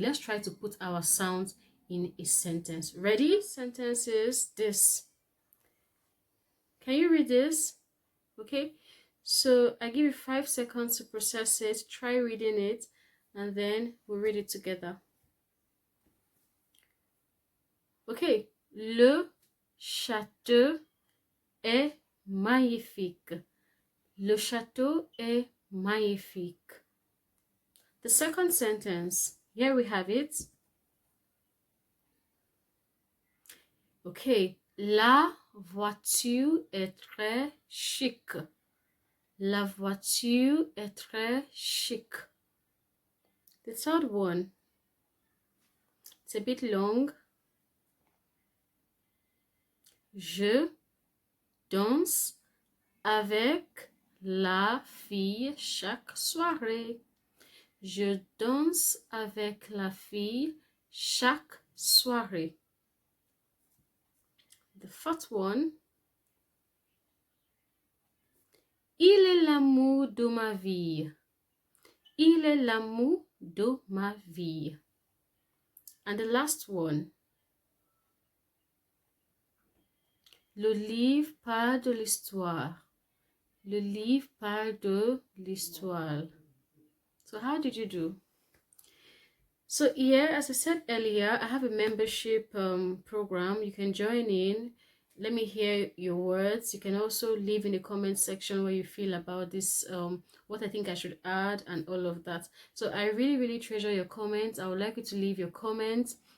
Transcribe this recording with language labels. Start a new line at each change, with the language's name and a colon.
English: Let's try to put our sounds in a sentence. Ready? Sentence is this. Can you read this? Okay, so I give you 5 seconds to process it. Try reading it, and then we'll read it together. Okay.
French: Le château est magnifique. Le château est magnifique.
English: The second sentence, here we have it. Okay.
French: La voiture est très chic. La voiture est très chic.
English: The third one, it's a bit long.
French: Je danse avec la fille chaque soirée. Je danse avec la fille chaque soirée.
English: The fourth one,
French: il est l'amour de ma vie. Il est l'amour de ma vie.
English: And the last one,
French: le livre parle de l'histoire. Le livre parle de l'histoire.
English: So how did you do? So here, as I said earlier, I have a membership program. You can join in. Let me hear your words. You can also leave in the comment section what you feel about this, what I think I should add and all of that. So I really treasure your comments. I would like you to leave your comments.